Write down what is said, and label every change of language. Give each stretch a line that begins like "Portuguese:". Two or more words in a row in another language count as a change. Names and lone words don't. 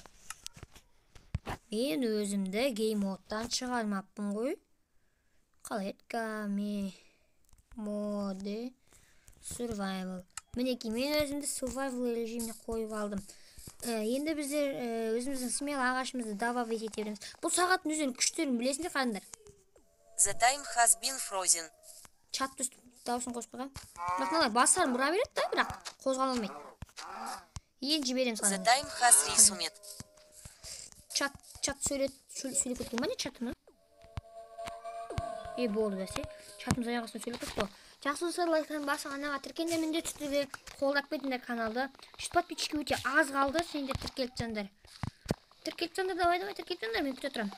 Kazakh: Мен өзімді гейм модтан шығармаппын ғой. Қалай еді? Моды survival. Мінеки, мен өзімді survival режиміне қойып алдым. Енді біздер өзіміздің смело ағашымызды добавить ете береміз. Бұл сағаттың өзінің күштерін білесіңдер қандар?
English: The time has been frozen.
Kazakh: Чат дауысын қосып қойған. Бірақ мыналар басарын бұра береді да, бірақ қозғала алмайды. Енді жібереміз
English: The time has resumed.
Kazakh: Чат сөйлеп кеткен ба не чатыны? Болды да се. Чатымыз аяғасын сөйлеп кетті. Жақсы достар, лайктарын басып анаға тіркеліңдер, міндетті түрде қолдап кетіңдер каналды. 100 подписчикке өте аз қалды, сендер тіркеліп жатсаңдар. Давай тіркеліп, мен күте тұрамын.